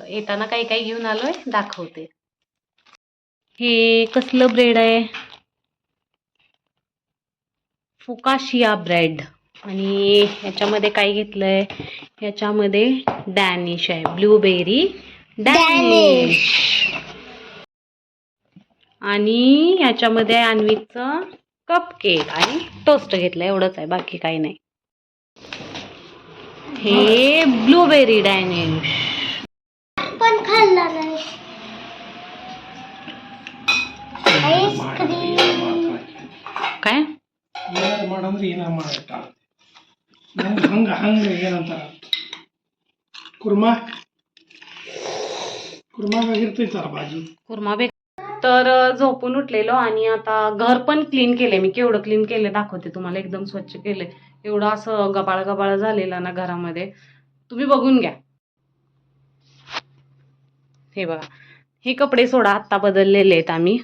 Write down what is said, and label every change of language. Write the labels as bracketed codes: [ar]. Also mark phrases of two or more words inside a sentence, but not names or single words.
[mr] येताना काही काही घेऊन आलोय दाखवते. हे कसलं ब्रेड आहे फुकाशिया ब्रेड आणि ह्याच्यामध्ये काय घेतलंय ह्याच्यामध्ये डॅनिश आहे [en] blueberry Danish [mr] आणि ह्याच्यामध्ये आहे अन्वितचं [en] cup cake [mr] आणि टोस्ट घेतलं एवढंच आहे बाकी काही नाही. हे [en] blueberry Danish [mr] पण खाल्ला नाही आईस्क्रीम काय [kn] ಹಂಗ ಹಂಗ ಏನಂತಾರ ಕುರ್ಮಾ ಕುರ್ಮಾಗಿರ್ತೈತಲ್ಲ ಬಾಜು [mr] कुर्मा बेक. तर झोपून उठलेलो आणि आता घर पण क्लीन केले मी. केवढं क्लीन केलं दाखवते तुम्हाला. एकदम स्वच्छ केले. एवढं असं गबाळ गबाळ झालेलं ना घरामध्ये तुम्ही बघून घ्या. हे बघा हे कपडे सोडा आत्ता बदललेले आहेत आम्ही.